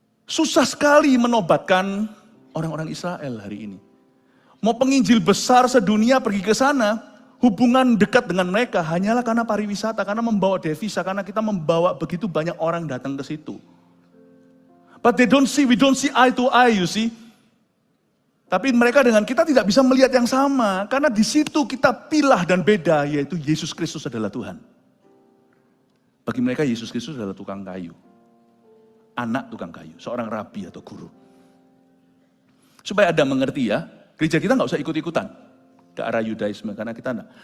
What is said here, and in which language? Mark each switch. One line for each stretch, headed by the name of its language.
Indonesian: Susah sekali menobatkan orang-orang Israel hari ini. Mau penginjil besar sedunia pergi ke sana, hubungan dekat dengan mereka hanyalah karena pariwisata, karena membawa devisa, karena kita membawa begitu banyak orang datang ke situ.
English: But we don't see eye to eye, you see.
Indonesian: Tapi mereka dengan kita tidak bisa melihat yang sama, karena di situ kita pilah dan beda, yaitu Yesus Kristus adalah Tuhan. Bagi mereka Yesus Kristus adalah tukang kayu. Anak tukang kayu, seorang rabi atau guru. Supaya Anda mengerti ya, gereja kita nggak usah ikut-ikutan ke arah Yudaisme, karena kita enggak.